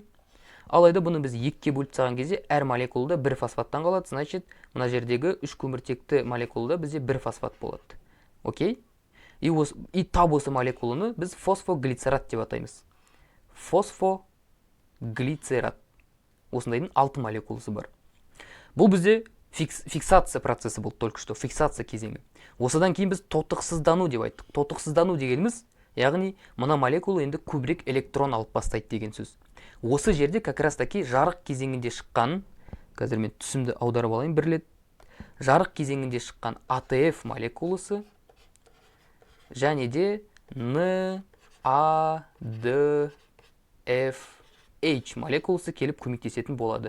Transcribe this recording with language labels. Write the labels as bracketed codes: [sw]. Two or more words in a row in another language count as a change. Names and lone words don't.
[kk] Алайда бұны біз 2-ге бөліп тастаған кезде әр молекулада 1 фосфаттан қалады, значит, мына жердегі 3 көміртекті молекулада бізде 1 фосфат болады. Окей? И тап осы молекуланы біз фосфоглицерат деп атаймыз. Фосфоглицерат. Осындайдың 6 молекуласы бар. Бұл бізде фиксация процесі болды, [ru] только что [kk] фиксация кезеңі. Осыдан кейін біз тотықсыздану деп айттық. Тотықсыздану дегеніміз, яғни мына молекула енді көбірек электрон алып бастайды деген сөз. Осы жерде [ru] как раз таки [kk] жарық кезеңінде шыққан, қазір мен түсімді аударып алайын бір рет. Жарық кезеңінде шыққан АТФ молекуласы және де NADFH молекуласы келіп көмектесетін болады.